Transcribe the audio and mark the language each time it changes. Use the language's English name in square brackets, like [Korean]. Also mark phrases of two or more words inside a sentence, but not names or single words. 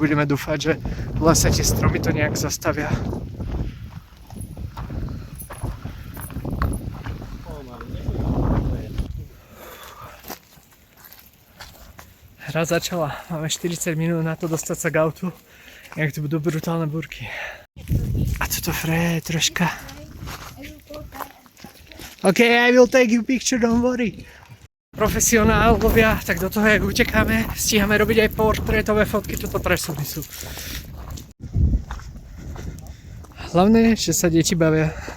[Slovak] Budeme dúfať, že v lese tie stromy to nejak zastavia. Hra začala, máme 40 minút na to dostať sa k autu, jak to budú brutálne búrky. A toto Freja je troška. [English] OK, I will take you picture, don't worry. [Slovak] Profesionálovia, tak do toho, jak utekáme, stíhame robiť aj portrétové fotky, toto presuny sú. Hlavne, že sa deti bavia.